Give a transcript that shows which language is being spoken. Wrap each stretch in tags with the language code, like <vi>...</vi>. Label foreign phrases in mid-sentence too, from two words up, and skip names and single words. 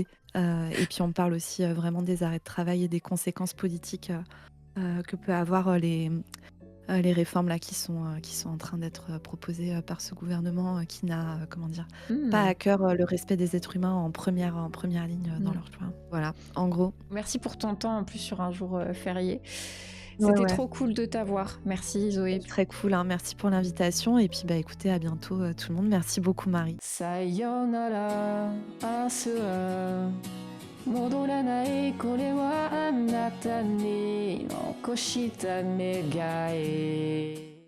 <fr>Et puis on parle aussi vraiment des arrêts de travail et des conséquences politiques que peut avoir les réformes là qui sont en train d'être proposées par ce gouvernement qui n'a pas à cœur le respect des êtres humains en première ligne dans leur choix. Voilà, en gros. Merci pour ton temps en plus sur un jour férié. Ouais, C'était ouais. trop cool de t'avoir. Merci Zoé. Très cool, hein. Merci pour l'invitation et puis écoutez, à bientôt tout le monde. Merci beaucoup Marie.</fr> <ja>さようなら、アスラ. 戻らないこれはあなたに残した願い</ja>